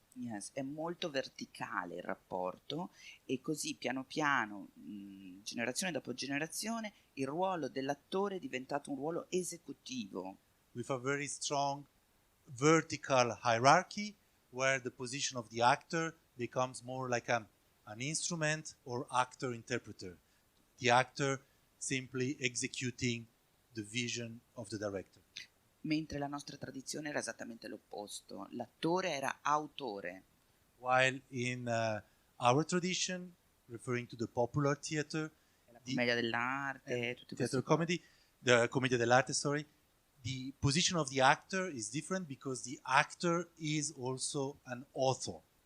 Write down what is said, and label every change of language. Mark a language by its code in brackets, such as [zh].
[it] Yes, è molto verticale il rapporto e così piano piano, generazione dopo generazione, il ruolo dell'attore è diventato un ruolo esecutivo. [en] With a very strong vertical hierarchy where the position of the actor becomes more like an instrument or actor-interpreter. The actor simply executing the vision of the director. [it] Mentre la nostra tradizione era esattamente l'opposto. L'attore era autore. [en] While in our tradition, referring to the popular theater, [it] la commedia dell'arte, [en] theater comedy, the commedia dell'arte, sorry, the position of the actor is different because the actor is also an author